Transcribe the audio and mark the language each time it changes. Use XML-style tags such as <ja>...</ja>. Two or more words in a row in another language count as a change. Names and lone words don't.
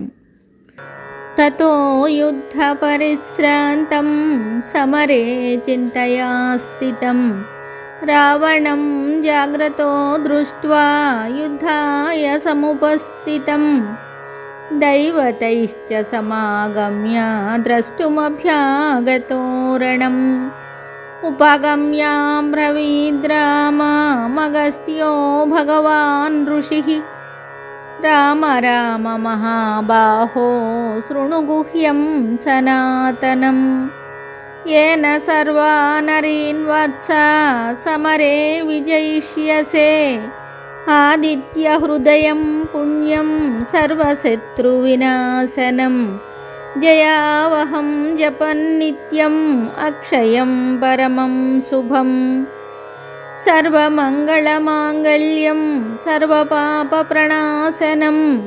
<sa>తతో యుద్ధపరిశ్రాంతం సమరే చింతయా స్థితం రావణం జాగ్రతో దృష్ట్వా యుద్ధాయ సముపస్థితం దైవతైశ్చ సమాగమ్య ద్రష్టుమభ్యాగతో రణం ఉపగమ్యాబ్రవీద్రామగస్త్యో భగవాన్ ఋషిః రామ రామ మహాబాహో శృణు గుహ్యం సనాతనం येन सर्वानरीन् वत्स समरे विजयिष्यसे आदित्यहृदयं पुण्यं सर्वशत्रुविनाशनं जयावहं जपन्नित्यम् अक्षयं परमं शुभं सर्वमङ्गलमाङ्गल्यं सर्वपापप्रणाशनं</sa>